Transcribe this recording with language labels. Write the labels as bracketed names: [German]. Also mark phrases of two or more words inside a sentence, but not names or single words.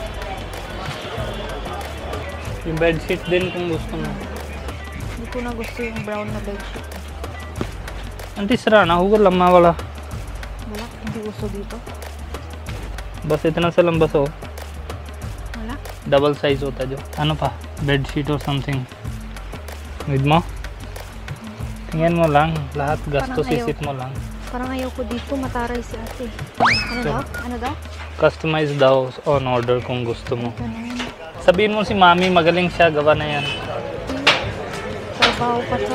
[Filipino] Yung bedsheet din kung gusto mo. Hindi ko na gusto yung brown na bedsheet. Nanti sira na, huwag lang mawala. Wala, hindi gusto dito. Basta ito na sa lambas oh. Wala. [English] Double size [Hindi] होता जो. [Filipino] Ano pa? [English] Bedsheet or something. [Filipino] Need mo? Tingnan mo lang. Lahat gastos Parang ayaw. isip mo lang. Parang ayaw ko dito, mataray si ate. Ano daw? Ano daw? Customize daw [English] on order [Filipino] kung gusto mo. Ganun. Sabihin mo si mami, magaling siya, gawa na yan. Trabaho pa to.